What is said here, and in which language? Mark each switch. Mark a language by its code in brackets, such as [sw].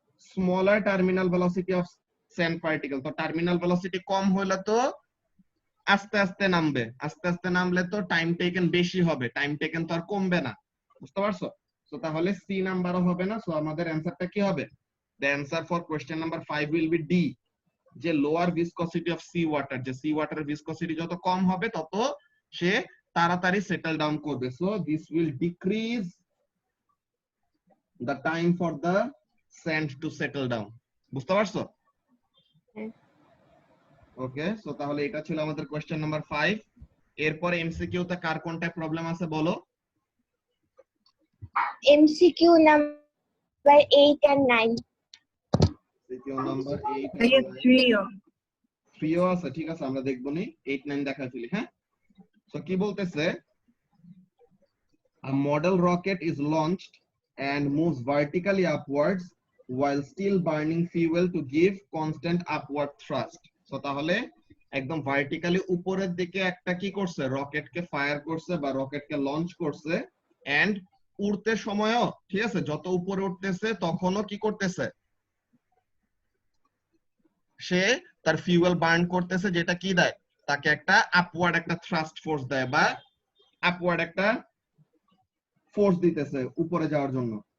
[bn] Smaller terminal velocity of sand particle, তো terminal velocity কম হলে তো আস্তে আস্তে নামবে, আস্তে আস্তে নামলে তো টাইম টেকেন বেশি হবে, টাইম টেকেন তো আর কমবে না, বুঝতে পারছো? তো তাহলে সি নাম্বারও হবে না। সো আমাদের অ্যানসারটা কি হবে? [en] The answer for question number 5 will be D, [bn] যে লোয়ার ভিসকসিটি অফ সি ওয়াটার, যে সি ওয়াটারের ভিসকসিটি যত কম হবে তত সে তাড়াতাড়ি সেটেল ডাউন করবে। [en] so this will decrease the time for the sand to settle down, [bn] বুঝতে পারছো? ওকে, সো তাহলে এটা ছিল আমাদের কোশ্চেন নাম্বার 5। এরপরে এমসিকিউ তে কার কোনটা প্রবলেম আছে বলো? [en] MCQ number 8 and 9. [bn] MCQ number 8 ভাইয়া 3 3ও আছে, ঠিক আছে আমরা দেখবো নি, 8 9 দেখা ফেলি। হ্যাঁ, সো কি বলতেছে? [en] A model rocket is launched and moves vertically upwards while still burning fuel to give constant upward thrust. [bn] So তাহলে একদম ভার্টিক্যালি উপরের দিকে একটা কি করছে? রকেটকে ফায়ার করছে বা রকেটকে লঞ্চ করছে, এন্ড উড়তে সময়ও ঠিক আছে, যত উপরে উঠতেছে তখনও কি করতেছে? সে তার ফিউয়েল বার্ন করতেছে, যেটা কি দেয়? তাকে একটা আপওয়ার্ড একটা থ্রাস্ট ফোর্স দেয়, বা আপওয়ার্ড একটা ফোর্স দিতেছে উপরে যাওয়ার জন্য।